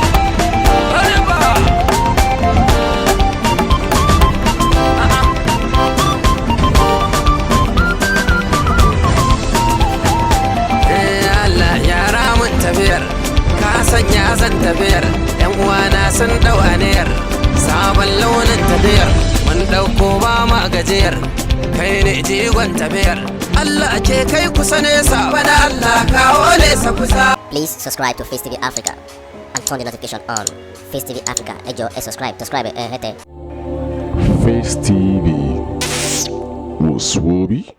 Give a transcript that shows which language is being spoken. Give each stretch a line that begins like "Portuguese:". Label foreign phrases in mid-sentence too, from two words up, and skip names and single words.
Hausa: Sanya zan tafiyar yan uwana sun dau aniyar sabon launin tafiyar mun dauko ba ma gajiyar kai ne jigon tafiyar Allah ke kai kusa nesa bana Allah kawo nesa kusa.
English: Please subscribe to Face TV Africa and turn the notification on.
Yoruba: Face TV Africa, ẹ jọ̀ọ́ subscribe, hete.
English: Face TV Muswobi.